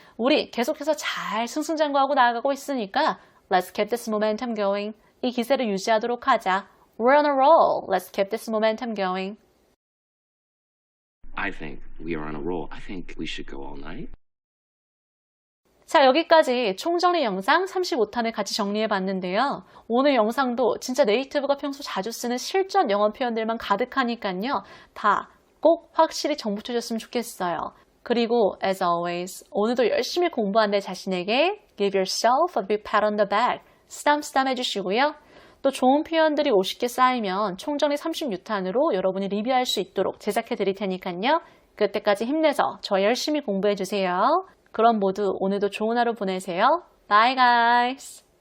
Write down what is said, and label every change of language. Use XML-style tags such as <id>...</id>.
<ko>우리 계속해서 잘 승승장구하고 나아가고 있으니까</ko> <en>Let's keep this momentum going.</en> <ko>이 기세를 유지하도록 하자.</ko> <en>We're on a roll. Let's keep this momentum going. I think we are on a roll. I think we should go all night.</en> <ko>자, 여기까지 총정리 영상 35탄을 같이 정리해봤는데요. 오늘 영상도 진짜 네이티브가 평소 자주 쓰는 실전 영어 표현들만 가득하니까요. 다 꼭 확실히 정붙여줬으면 좋겠어요. 그리고</ko> <en>as always,</en> <ko>오늘도 열심히 공부한 내 자신에게</ko> <en>give yourself a big pat on the back.</en> <ko>쓰담쓰담 해주시고요. 또 좋은 표현들이 50개 쌓이면 총정리 36탄으로 여러분이 리뷰할 수 있도록 제작해 드릴 테니까요. 그때까지 힘내서 저 열심히 공부해 주세요. 그럼 모두 오늘도 좋은 하루 보내세요.</ko> <en>Bye guys!</en>